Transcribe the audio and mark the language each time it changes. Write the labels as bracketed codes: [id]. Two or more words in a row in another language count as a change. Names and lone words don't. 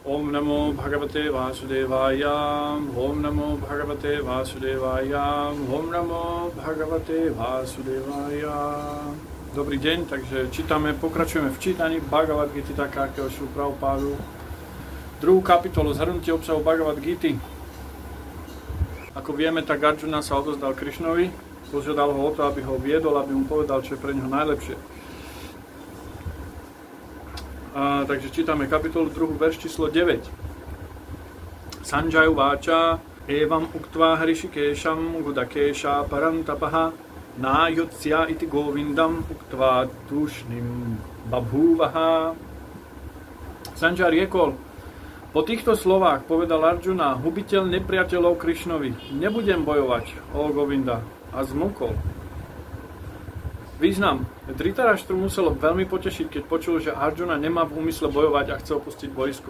[sa] ॐ नमो भगवते वासुदेवाय, ॐ नमो भगवते वासुदेवाय, ॐ नमो भगवते वासुदेवाय. [sk] Dobrý deň, takže pokračujeme v čítaní Bhagavad Gity takákeho Šrilu Prabhupádu. Druhú kapitolu zhrnutie obsahu Bhagavad Gity. Ako vieme, tak Arjuna sa odozdal Krišnovi, požiadal ho o to, aby ho viedol, aby mu povedal, čo je pre neho najlepšie. Takže čítame kapitolu 2, verš číslo 9. [sa] सञ्जय उवाच एवम् उक्त्वा हृषीकेशं गुडाकेशः परन्तपः न योत्स्य इति गोविन्दम् उक्त्वा तूष्णीं बभूव ह. [sk] Sanjaya riekol, po týchto slovách povedal Arjuna, hubiteľ nepriateľov Krišnovi, nebudem bojovať, o Govinda, a zmlkol. Význam. Dhritarashtra muselo veľmi potešiť, keď počul, že Arjuna nemá v úmysle bojovať a chce opustiť boisko.